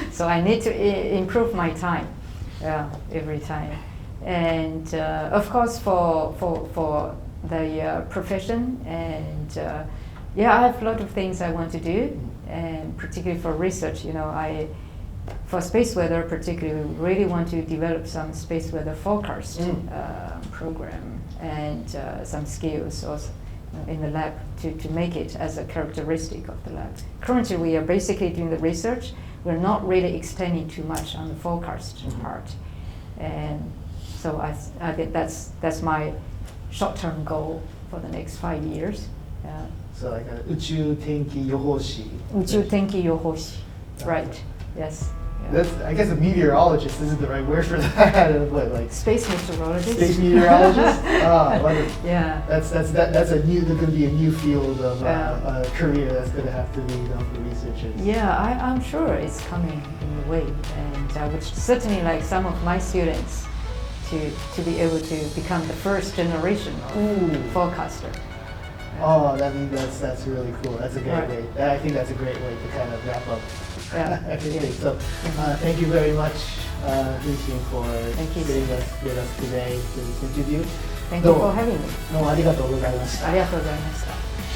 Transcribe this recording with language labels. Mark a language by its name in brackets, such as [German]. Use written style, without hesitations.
[English] So I need to improve my time. Every time, and of course for the profession, and I have a lot of things I want to do, and particularly for research, for space weather particularly, we really want to develop some space weather forecast program, and some skills also in the lab to make it as a characteristic of the lab. Currently we are basically doing the research. We're not really extending too much on the forecast part. And so I think that's my short-term goal for the next 5 years. Yeah. So like a 宇宙天気予報士. 宇宙天気予報士.Right. Yes. Yeah. That's, I guess a meteorologist isn't the right word for that. What, like Space meteorologist. space meteorologist? Yeah. That's going to be a new field of career that's going to have to be done for researchers. Yeah, I'm sure it's coming in a way, and I would certainly like some of my students to be able to become the first generation of forecaster. Oh, that's really cool. That's a great way. I think that's a great way to kind of wrap up everything. So, thank you very much, Huixin, for sitting with us today for this interview. Thank you for having me. [Japanese] どうもありがとうございました。ありがとうございました。